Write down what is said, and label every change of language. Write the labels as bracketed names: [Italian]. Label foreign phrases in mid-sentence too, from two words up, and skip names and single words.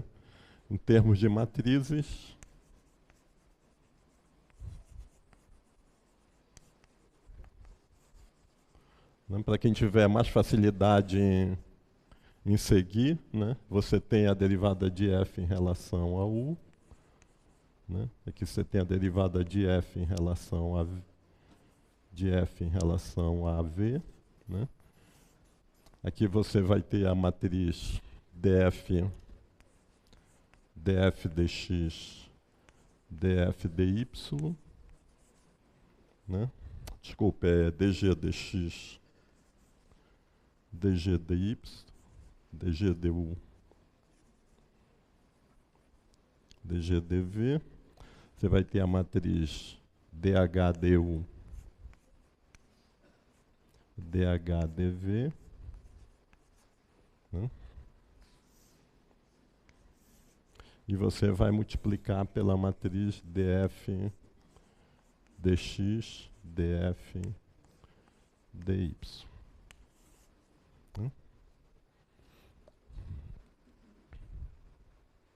[Portuguese] Em termos de matrizes, né, para quem tiver mais facilidade em seguir, né, você tem a derivada de f em relação a u, né? Aqui você tem a derivada de f em relação a v, né? Aqui você vai ter a matriz df dx df dy, né? Desculpa, é dg dx dg dy dg du dg dv. Você vai ter a matriz dh du dh dv, né? E você vai multiplicar pela matriz df dx df dy, né?